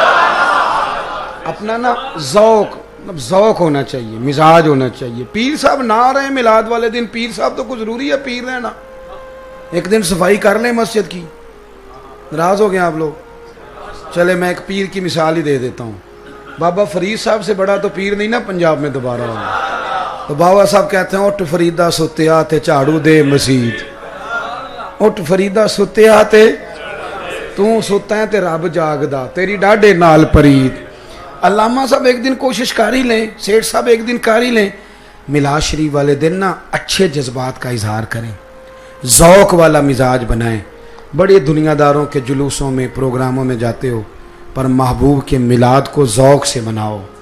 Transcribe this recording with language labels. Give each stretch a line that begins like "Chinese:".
Urdu: اپنا نا ذوق ہونا چاہیے، مزاج ہونا چاہیے. پیر صاحب نہ آ رہے ہیں میلاد والے دن، پیر صاحب تو کچھ ضروری ہے پیر رہنا. ایک دن صفائی کر لیں مسجد کی. ناراض ہو گئے آپ لوگ؟ چلے میں ایک پیر کی مثال ہی دے دیتا ہوں. بابا فرید صاحب سے بڑا تو پیر نہیں نا پنجاب میں دوبارہ ہوگا. تو بابا صاحب کہتے ہیں
Punjabi: اٹھ فریدہ ستیا تے جھاڑو دے مسجد، اٹھ فریدہ ستیا تے تو ستا ہے تے رب جاگدا، تیری ڈاڈے نال پرید.
Urdu: علامہ صاحب ایک دن کوشش کر ہی لیں، سیٹھ صاحب ایک دن کر ہی لیں، میلاد شریف والے دن نا اچھے جذبات کا اظہار کریں، ذوق والا مزاج بنائیں. بڑے دنیا داروں کے جلوسوں میں پروگراموں میں جاتے ہو، پر محبوب کے میلاد کو ذوق سے مناؤ.